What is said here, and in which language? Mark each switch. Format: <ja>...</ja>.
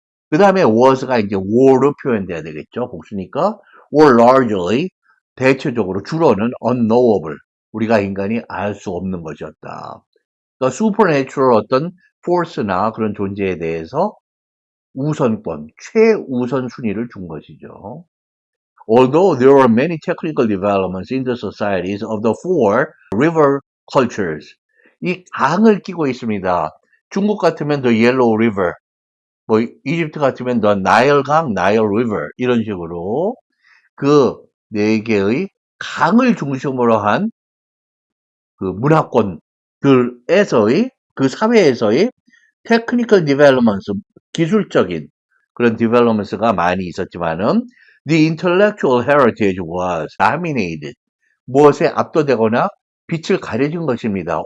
<ko>그 다음에 was가 이제 were로 표현돼야 되겠죠. 복수니까</ko> <en>were largely,</en> <ko>대체적으로 주로는 unknowable, 우리가 인간이 알 수 없는 것이었다. 그러니까 supernatural 어떤 force나 그런 존재에 대해서 우선권, 최우선 순위를 준 것이죠.</ko> <en>Although there were many technical developments in the societies of the four river cultures, 이 강을 끼고 있습니다.</en> <ko>중국 같으면 the Yellow River, 뭐 이집트 같으면 the 나일강, Nile River 이런 식으로 그 네 개의 강을 중심으로 한 그 문화권들에서의 그 사회에서의</ko> <en>technical developments,</en> <ko>기술적인 그런 developments가 많이 있었지만은</ko> <en>the intellectual heritage was dominated,</en> <ko>무엇에 압도되거나 빛을 가려진 것입니다.</ko>